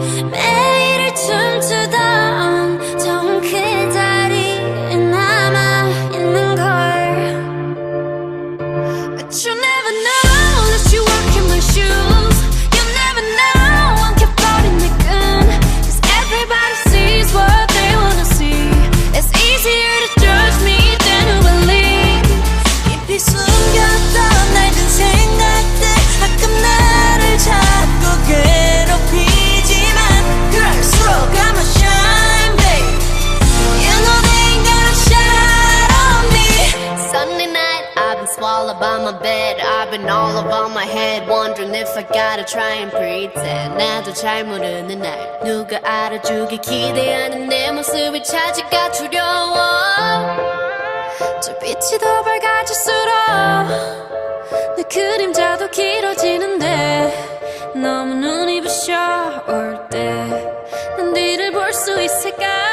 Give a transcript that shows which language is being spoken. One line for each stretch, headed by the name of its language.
Korean: 매일을 춤추던 처음 그 자리에 남아있는 걸.
English: But you never know that you walk in my shoes. You never know I'm kept out in the gun. Cause everybody sees what they wanna see. It's easier to judge me than to believe.
Korean: 깊이 숨겼던 낡은 생각들 가끔 나를 자꾸 괴롭히지만 그럴수록
English: I'm a shine babe. You know they ain't gonna shine on me. Sunday night, I've been swallowed by my bed. I've been all over my head, wondering if I gotta try and pretend.
Korean: 나도 잘 모르는 날 누가 알아주길 기대하는 내 모습이 차지가 두려워. 저 빛이 더 밝아질수록 내 그림자도 길어지는데 너무 눈이 부셔 올 때 난 뒤를 볼 수 있을까.